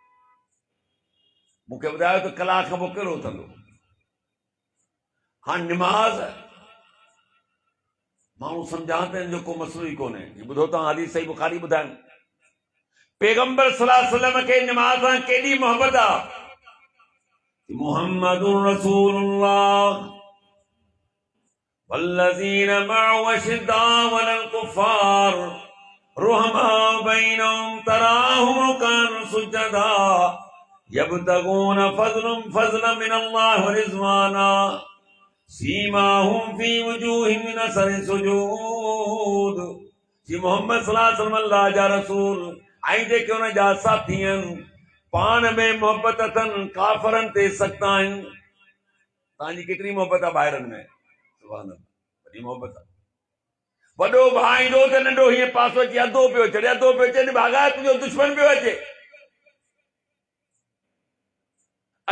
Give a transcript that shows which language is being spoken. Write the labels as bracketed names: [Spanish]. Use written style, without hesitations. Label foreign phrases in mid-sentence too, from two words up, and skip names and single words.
[Sindhi] मूंखे ॿुधायो त कलाक खां पोइ कहिड़ो उथंदो? हाणे निमाज़ माण्हू सम्झां त जो को मसलो ई कोन्हे। ॿुधो तव्हां हदीस सही बुखारी ॿुधाइनि, पैगंबर [Arabic] صلى الله عليه وسلم [Sindhi] खे निमाज़ सां केॾी मोहबत आहे। [Arabic] محمد رسول الله والذين معه أشداء على الكفار رحماء بينهم تراهم ركعا سجدا يبتغون فضلا من الله ورضوانا سيماهم في وجوههم من أثر السجود. [Sindhi] जी मोहम्मद [Arabic] صلى الله عليه وسلم [Sindhi] अल्लाह जा रसूल ऐं जेके हुन जा साथी आहिनि, पाण में मोहबत अथनि, काफ़रनि ते सख़्त आहिनि। तव्हांजी केतिरी मोहबत आहे ॿाहिरनि में? [Arabic] سبحان الله, [Sindhi] वॾी मोहबत आहे। वॾो भाउ ईंदो त नंढो हीअं पासो अची अधो पियो चढ़े, भाॻा तुंहिंजो दुश्मन पियो अचे।